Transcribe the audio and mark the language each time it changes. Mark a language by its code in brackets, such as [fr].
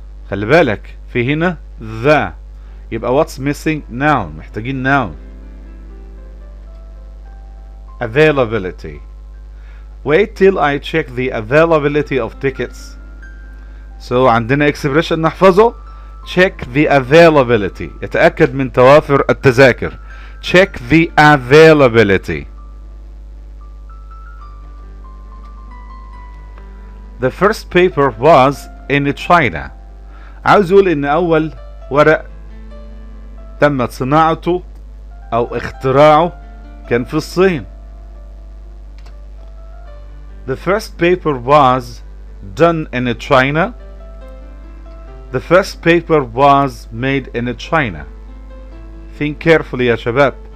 [ar] خلي بالك في هنا the يبقى [en] what's missing noun. [ar] محتاجين noun. [en] Availability. Wait till I check the availability of tickets. So [ar] عندنا [en] expression [ar] نحفظه. [en] Check the availability. [ar] يتأكد من توافر التذاكر. [en] Check the availability. The first paper was in China. [ar] عاوز اقول ان اول ورق تمت صناعته او اختراعه كان في الصين. [en] The first paper was done in China. The first paper was made in China. Think carefully [ar] يا شباب.